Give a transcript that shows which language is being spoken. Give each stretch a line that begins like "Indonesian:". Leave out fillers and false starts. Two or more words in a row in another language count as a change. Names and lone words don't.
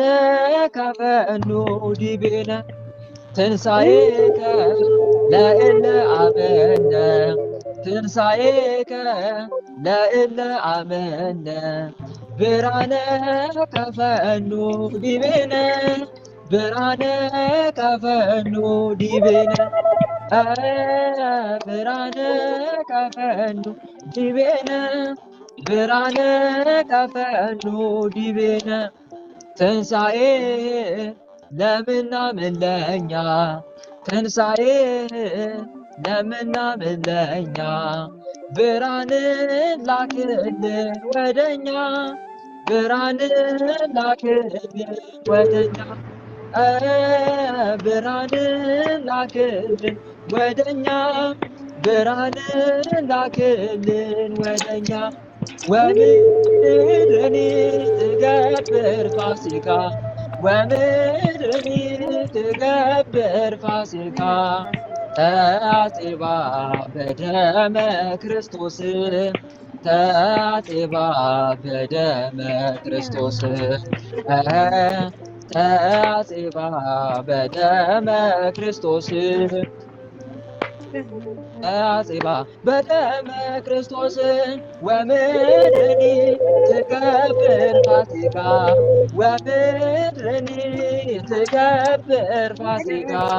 Geez: ከፈኑ ዲቤነ ትንሣኤከ ለእለ አመነ ትንሣኤከ ለእለ አመነ ብርሃነ ከፈኑ ዲቤነ ብርሃነ ከፈኑ ዲቤነ ብርሃነ ከፈኑ ዲቤነ ብርሃነ ከፈኑ ዲቤነ ትንሣኤ
Amharic: ለምናምን ለኛ ትንሣኤ ለምናምን ለኛ ብርሃንን ላክልን ወደኛ ብርሃንን ላክልን ወደኛ ብርሃንን ላክልን ወደኛ ብርሃንን ላክልን ወደኛ
Geez: ወምድርኒ ትገብር ፋሲካ ወምድርኒ ትገብር ፋሲካ ተአጽባ በደመ ክርስቶስ ተአጽባ በደመ ክርስቶስ ተአጽባ በደመ ክርስቶስ ተአጽባ በደመ ክርስቶስ ወምድርኒ ትገብር ፋሲካ ወምድርኒ ትገብር ፋሲካ